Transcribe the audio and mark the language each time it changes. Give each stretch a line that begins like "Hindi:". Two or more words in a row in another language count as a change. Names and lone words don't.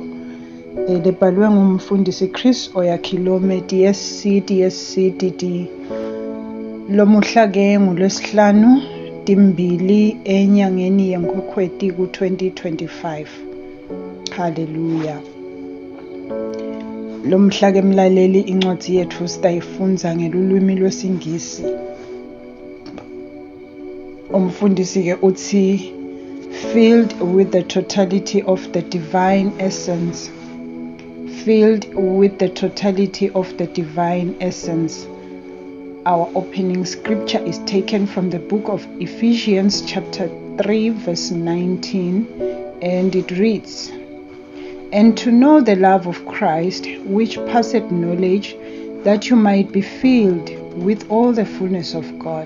Swati: Lebhalwe ngumfundisi Chris Oyakhilome DSC lomuhla ke ngolwesihlanu timbili enyangeni yeNkwekweti ku-2025. Haleluya. Lomhla ke mlaleli incwadi yethu sitayifunza ngelulwimi lwesingisi. Umfundisi ke uthi
English: filled with the totality of the divine essence. Filled with the totality of the divine essence. Our opening scripture is taken from the book of Ephesians chapter 3 verse 19, and it reads, "And to know the love of Christ, which passeth knowledge, that you might be filled with all the fullness of God."